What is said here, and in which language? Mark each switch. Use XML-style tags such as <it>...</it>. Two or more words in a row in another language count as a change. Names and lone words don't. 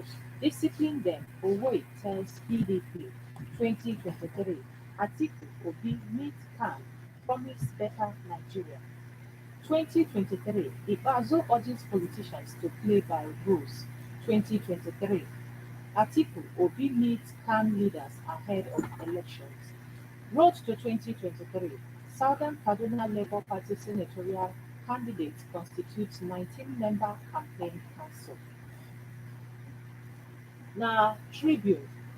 <en>Discipline them, Owoye tells PDP. 2023. Atiku Obi meet Khan, promise better Nigeria. 2023. Ibazu urges politicians to play by rules. 2023. Atiku Obi meets Khan leaders ahead of elections. Road to 2023. Southern Kaduna Labour Party senatorial candidates constitute 19-member campaign council. Now, Tribune.</en>